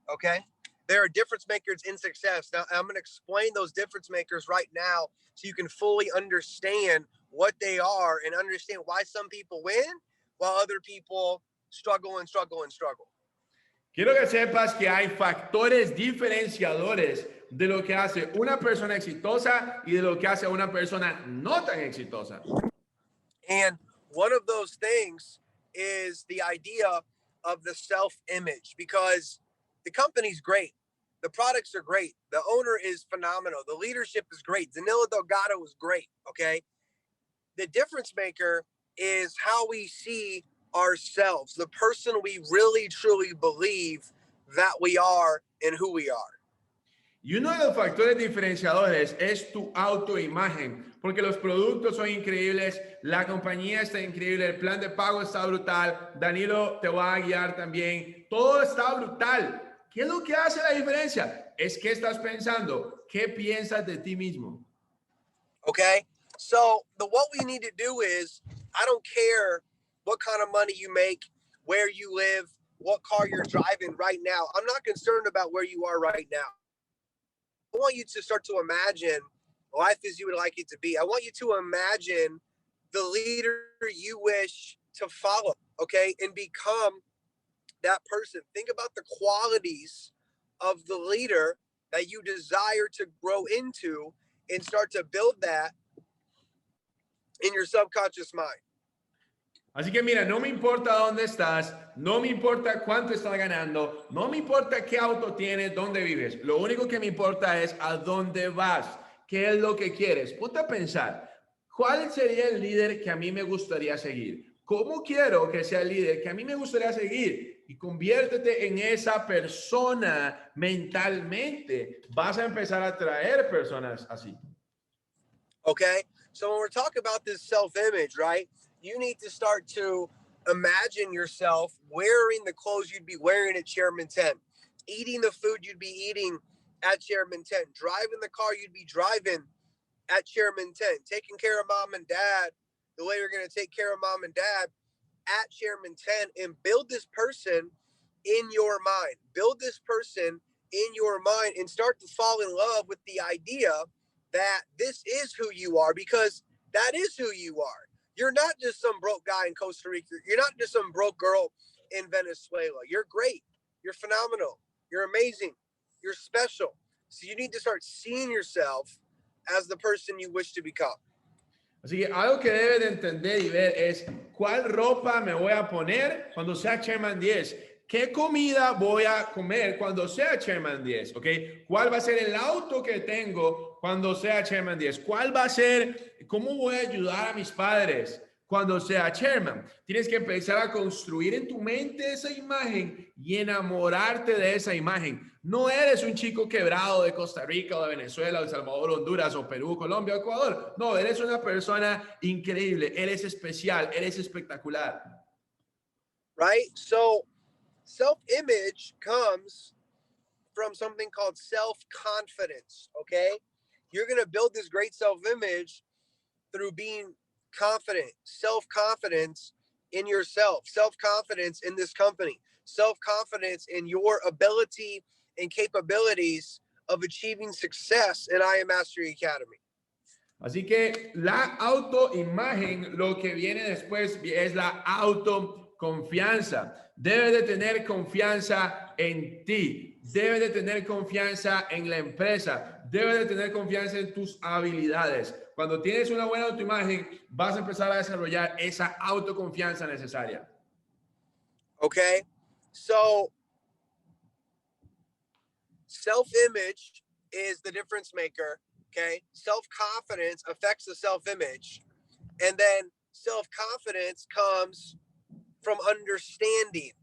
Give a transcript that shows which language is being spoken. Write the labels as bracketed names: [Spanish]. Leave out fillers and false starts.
[English] Okay, there are difference makers in success. Now I'm going to explain those difference makers right now so you can fully understand what they are and understand why some people win while other people struggle and struggle and struggle. [Spanish] Quiero que sepas que hay factores diferenciadores de lo que hace una persona exitosa y de lo que hace una persona no tan exitosa. [English] And one of those things is the idea of the self-image, because the company's great. The products are great. The owner is phenomenal. The leadership is great. Danilo Delgado is great, okay? The difference maker is how we see ourselves, the person we really, truly believe that we are and who we are. [Spanish] Y uno de los factores diferenciadores es tu autoimagen, porque los productos son increíbles, la compañía está increíble, el plan de pago está brutal, Danilo te va a guiar también, todo está brutal. ¿Qué es lo que hace la diferencia? Es qué estás pensando, qué piensas de ti mismo. [English] Okay, so what we need to do is, I don't care what kind of money you make, where you live, what car you're driving right now. I'm not concerned about where you are right now. I want you to start to imagine life as you would like it to be. I want you to imagine the leader you wish to follow, okay, and become that person. Think about the qualities of the leader that you desire to grow into and start to build that in your subconscious mind. [Spanish] Así que mira, no me importa dónde estás, no me importa cuánto estás ganando, no me importa qué auto tienes, dónde vives. Lo único que me importa es a dónde vas, qué es lo que quieres. Ponte a pensar, ¿cuál sería el líder que a mí me gustaría seguir? ¿Cómo quiero que sea el líder que a mí me gustaría seguir? Y conviértete en esa persona mentalmente. Vas a empezar a atraer personas así. [English] Okay, so when we're talking about this self-image, right? You need to start to imagine yourself wearing the clothes you'd be wearing at Chairman 10, eating the food you'd be eating at Chairman 10, driving the car you'd be driving at Chairman 10, taking care of mom and dad the way you're going to take care of mom and dad at Chairman 10, and build this person in your mind. Build this person in your mind and start to fall in love with the idea that this is who you are, because that is who you are. You're not just some broke guy in Costa Rica. You're not just some broke girl in Venezuela. You're great. You're phenomenal. You're amazing. You're special. So you need to start seeing yourself as the person you wish to become. [Spanish] Así que algo que debes de entender y ver es cuál ropa me voy a poner cuando sea Chairman 10. ¿Qué comida voy a comer cuando sea Chairman 10? ¿Ok? ¿Cuál va a ser el auto que tengo cuando sea Chairman 10? ¿Cuál va a ser, cómo voy a ayudar a mis padres cuando sea Chairman? Tienes que empezar a construir en tu mente esa imagen y enamorarte de esa imagen. No eres un chico quebrado de Costa Rica o de Venezuela, o El Salvador, Honduras o Perú, Colombia o Ecuador. No, eres una persona increíble, eres especial, eres espectacular. [English] Right? So self-image comes from something called self-confidence, okay? You're going to build this great self-image through being confident. Self-confidence in yourself, self-confidence in this company, self-confidence in your ability and capabilities of achieving success in I Am Mastery Academy. [Spanish] Así que la autoimagen, lo que viene después es la autoconfianza. Debes de tener confianza en ti. Debes de tener confianza en la empresa. Debes de tener confianza en tus habilidades. Cuando tienes una buena autoimagen, vas a empezar a desarrollar esa autoconfianza necesaria. [English] Okay, so self-image is the difference maker. Okay, self-confidence affects the self-image, and then self-confidence comes from understanding.